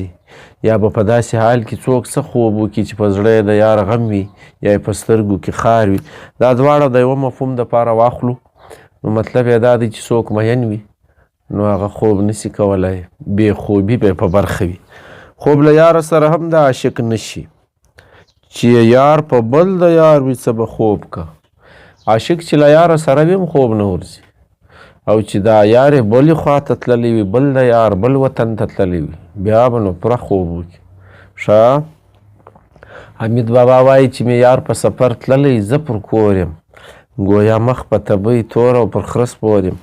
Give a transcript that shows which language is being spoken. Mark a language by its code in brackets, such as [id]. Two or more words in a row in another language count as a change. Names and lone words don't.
[ps] یا به په داسې حال کې څوک څه خوب وکړي چې په زړه یې د یار غم وي یا یې په سترګو کې خار وي. دا دواړه د یوه مفهوم دپاره واخلو، نو مطلب یې دا دی چې څوک مین وي نو هغه خوب نشي کولی، بې خوبي به په برخه وي. خوب له یاره سره هم د عاشق نشي، چې یار په بل د یار وي څه به خوب که. عاشق چې له یاره سره وي هم خوب نه ورځي، او چې دا یارې بلې خوا ته تللی وي، بل د یار بل وطن ته تللی وي، بیا به نو پوره خوب وکړي. ښه حمید بابا وایي چې مې یار په سفر تللی زه پر کور یم، گویا مخ په تبۍ تور او پر خره سپور یم.